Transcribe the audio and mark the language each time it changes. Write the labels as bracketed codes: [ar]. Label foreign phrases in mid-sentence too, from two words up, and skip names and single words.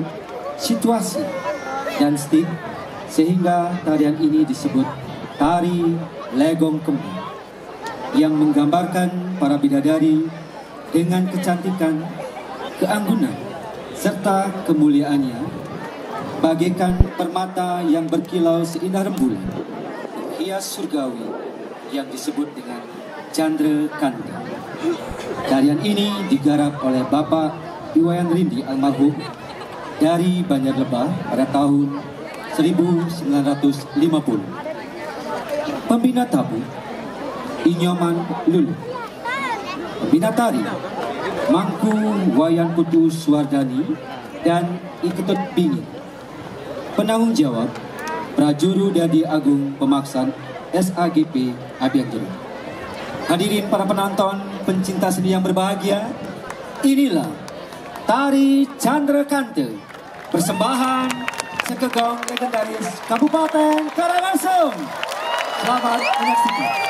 [id] situasi, dan stik, sehingga tarian ini disebut tari legong kembang, yang menggambarkan para bidadari dengan kecantikan, keanggunan, serta kemuliaannya, bagaikan permata yang berkilau seindah rembulan, hias surgawi yang disebut dengan Chandrakanta. Tarian ini digarap oleh Bapak Iwayan Rindi almarhum dari Banjar Lebah pada tahun 1950. Pembina tabu Inyoman Lulu. Pembina tari Mangku Wayan Putu Suwardani dan Iketut Bingit. Penanggung jawab Prajuru Dadi Agung Pemaksaan SAGP Abianjero. Hadirin para penonton, pencinta seni yang berbahagia, inilah Tari Chandrakanta, persembahan Sekegong legendaris Kabupaten Karangasem. Selamat menyaksikan.